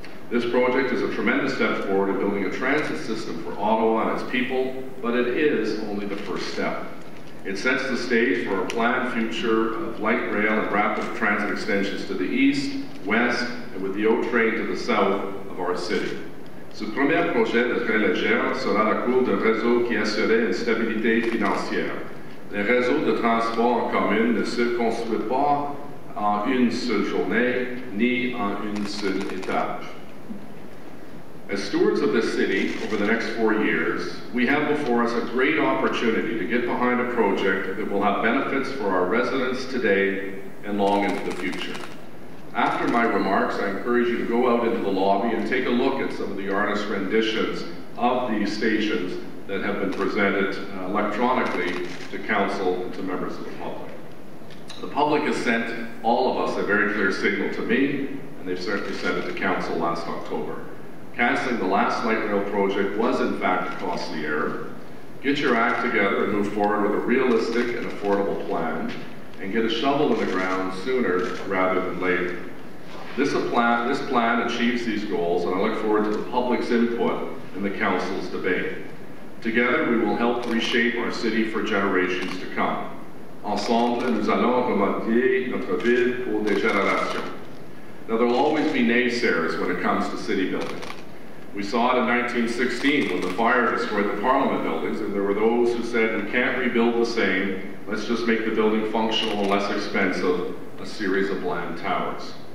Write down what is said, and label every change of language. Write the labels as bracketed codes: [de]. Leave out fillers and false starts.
[en] This project is a tremendous step forward in building a transit system for Ottawa and its people, but it is only the first step. It sets the stage for a planned future of light rail and rapid transit extensions to the east, west, and with the O-Train to the south of our city. [fr] Ce premier projet de train légère sera la cour d'un réseau qui assurerait une stabilité financière. Les réseaux de transport en commun ne se construisent pas en une seule journée, ni en une seule étape. [en] As stewards of this city over the next 4 years, we have before us a great opportunity to get behind a project that will have benefits for our residents today and long into the future. After my remarks, I encourage you to go out into the lobby and take a look at some of the artist renditions of these stations that have been presented electronically to Council and to members of the public. The public has sent all of us a very clear signal to me, and they've certainly sent it to Council last October. Cancelling the last light rail project was in fact a costly error. Get your act together and move forward with a realistic and affordable plan, and get a shovel in the ground sooner rather than later. This plan achieves these goals, and I look forward to the public's input in the Council's debate. Together, we will help reshape our city for generations to come. [fr] Ensemble, nous allons remodeler notre ville pour des générations. [en] Now, there will always be naysayers when it comes to city building. We saw it in 1916 when the fire destroyed the Parliament buildings, and there were those who said, we can't rebuild the same, let's just make the building functional and less expensive, a series of bland towers.